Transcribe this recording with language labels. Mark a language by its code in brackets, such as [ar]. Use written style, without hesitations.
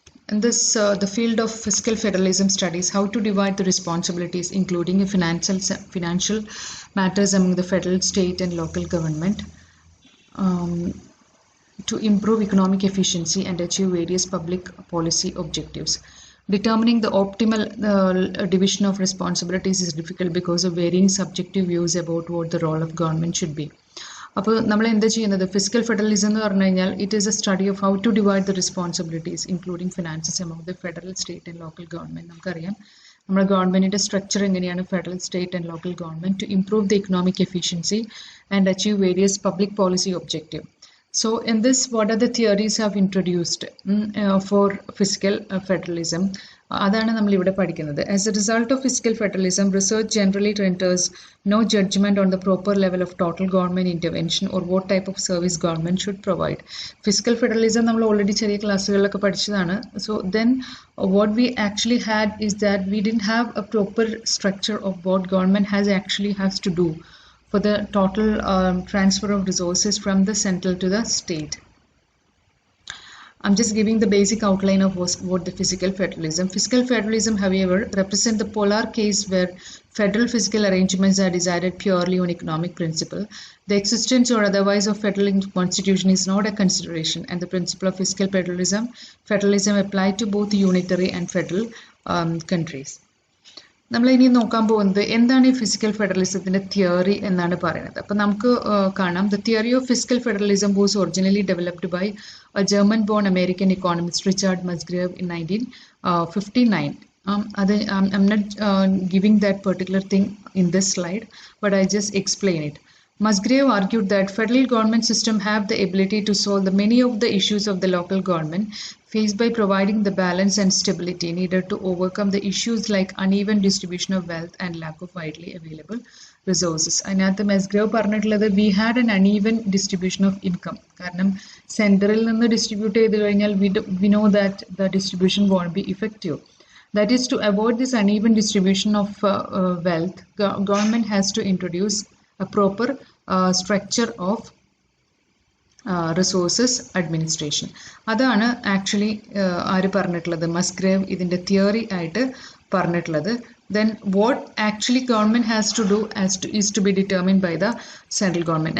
[en] In this, the field of fiscal federalism studies how to divide the responsibilities, including financial matters among the federal, state, and local government. To improve economic efficiency and achieve various public policy objectives. Determining the optimal division of responsibilities is difficult because of varying subjective views about what the role of government should be. [ml] അപ്പോൾ നമ്മൾ എന്താ ചെയ്യുന്നത് physical federalism എന്ന് പറഞ്ഞു കഴിഞ്ഞാൽ [en] It is a study of how to divide the responsibilities including finances amount the federal state and local government. [ml] നമുക്കറിയാം നമ്മുടെ ഗവൺമെൻറ്റിൻ്റെ സ്ട്രക്ചർ എങ്ങനെയാണ് [en] Federal state and local government to improve the economic efficiency and achieve various public policy objective. So in this, what are the theories have introduced for fiscal federalism? [ml] അതാണ് നമ്മൾ ഇവിടെ പഠിക്കുന്നത്. [en] As a result of fiscal federalism, research generally renders no judgment on the proper level of total government intervention or what type of service government should provide. [ml] Fiscal federalism നമ്മൾ already ചെറിയ ക്ലാസ്സുകളിലൊക്കെ പഠിച്ചതാണ്. [en] So then what we actually had is that we didn't have a proper structure of what government has to do for the total transfer of resources from the central to the state. I'm just giving the basic outline of what the fiscal federalism. Fiscal federalism, however, represent the polar case where federal fiscal arrangements are decided purely on economic principle. The existence or otherwise of federal constitution is not a consideration, and the principle of fiscal federalism applied to both unitary and federal countries. [ml] നമ്മൾ ഇനി നോക്കാൻ പോകുന്നത് എന്താണ് ഈ physical ഫെഡറലിസത്തിൻ്റെ theory എന്നാണ് പറയുന്നത്. അപ്പം നമുക്ക് കാണാം [en] The theory of physical federalism was originally developed by German born American economist Richard Musgrave in 1959. അത് I'm not giving that particular thing in this slide, but I just explain it. Musgrave argued that federal government system have the ability to solve the many of the issues of the local government faced by providing the balance and stability needed to overcome the issues like uneven distribution of wealth and lack of widely available resources. [ml] അതിനകത്ത് Musgrave പറഞ്ഞിട്ടുള്ളത് [en] we had an uneven distribution of income. [ml] കാരണം സെൻട്രലിൽ നിന്ന് distribute ചെയ്ത് കഴിഞ്ഞാൽ [en] we know that the distribution won't be effective. That is, to avoid this uneven distribution of wealth, government has to introduce a proper structure of resources administration. [ml] അതാണ് actually ആര് പറഞ്ഞിട്ടുള്ളത്, Musgrave ഇതിൻ്റെ theory ആയിട്ട് പറഞ്ഞിട്ടുള്ളത്. [en] Then what actually government has to do is to be determined by the central government.